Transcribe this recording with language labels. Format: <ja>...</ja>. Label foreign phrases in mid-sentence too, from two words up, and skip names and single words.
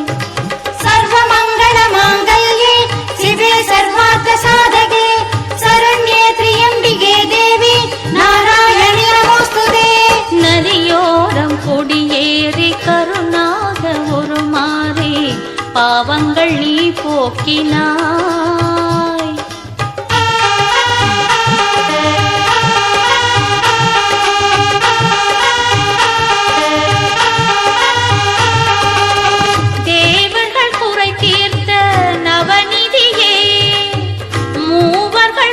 <sa>सर्वमङ्गल माङ्गल्ये शिवे सर्वार्थ साधके शरण्ये त्र्यम्बिके देवी नारायणि नमोस्तुते</sa> <ta>நதியோரம் கொடியேறி கருணாக உருமாறி பாவங்கள் நீ போக்கினாய் தேவர்கள் குறை தீர்த்த நவநிதியே மூவர்கள்</ta>